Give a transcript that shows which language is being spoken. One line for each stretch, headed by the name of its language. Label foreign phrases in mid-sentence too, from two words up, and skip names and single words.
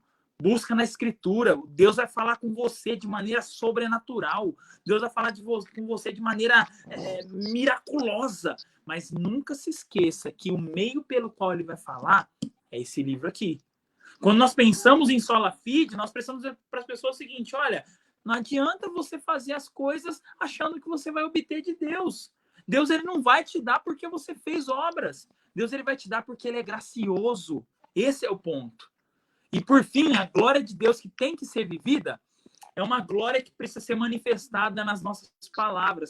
Portuguese: Busca na escritura. Deus vai falar com você de maneira sobrenatural. Deus vai falar com você de maneira miraculosa. Mas nunca se esqueça que o meio pelo qual ele vai falar é esse livro aqui. Quando nós pensamos em
Latin: sola fide,
Portuguese: nós precisamos dizer para as pessoas o seguinte, olha, não adianta você fazer as coisas achando que você vai obter de Deus. Deus ele não vai te dar porque você fez obras. Deus ele vai te dar porque ele é gracioso. Esse é o ponto. E por fim, a glória de Deus que tem que ser vivida é uma glória que precisa ser manifestada nas nossas palavras.